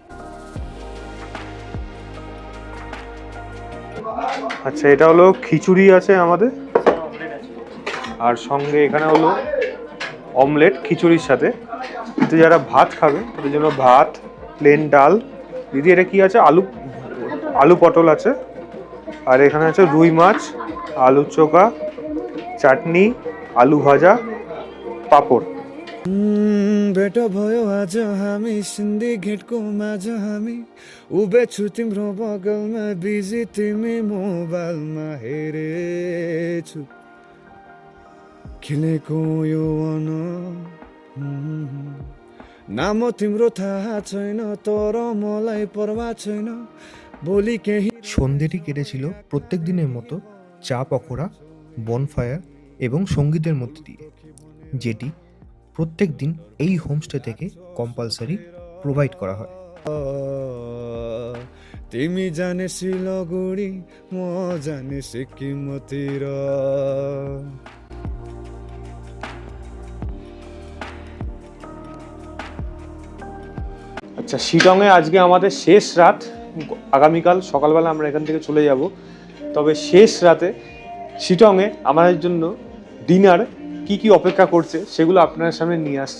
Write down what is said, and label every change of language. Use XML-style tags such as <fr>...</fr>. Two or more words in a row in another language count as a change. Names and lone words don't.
<bn>আচ্ছা, এটা হলো খিচুড়ি আছে আমাদের, আর সঙ্গে এখানে হলো অমলেট খিচুড়ির সাথে। কিন্তু যারা ভাত খাবে তাদের জন্য ভাত, প্লেন ডাল। দিদি এটা কি আছে? আলু পটল আছে, আর এখানে আছে রুই মাছ, আলু চোখা, চাটনি, আলু ভাজা, पापड़।</bn> <ne>बेटा भयो आज हामी सिन्डिकेटको माझ हामी उभिछु तिम्रो बगलमा बिजी तिमी मोबाइलमा हेरेछु खिलेको यो वन नाम तिम्रो थाहा छैन तर मलाई परवाह छैन भोलि केही</ne> <bn>সন্ধেটি কেটেছিল প্রত্যেক দিনের মতো চা পকোড়া বনফায়ার এবং সঙ্গীতের মধ্যে দিয়ে, যেটি প্রত্যেক দিন এই হোমস্টে থেকে</bn> <en>compulsory provide</en> <bn>করা হয়।</bn> <ne>तिमी जाने सिलगढी म जाने सिक्किमतिर</ne> <bn>আচ্ছা, শিলংয়ে আজকে আমাদের শেষ রাত। আগামীকাল সকালবেলা আমরা এখান থেকে চলে যাব। তবে শেষ রাতে শিলংয়ে আমাদের জন্য ডিনার কি কি অপেক্ষা করছে সেগুলো আপনাদের সামনে নিয়ে আসছি।</bn>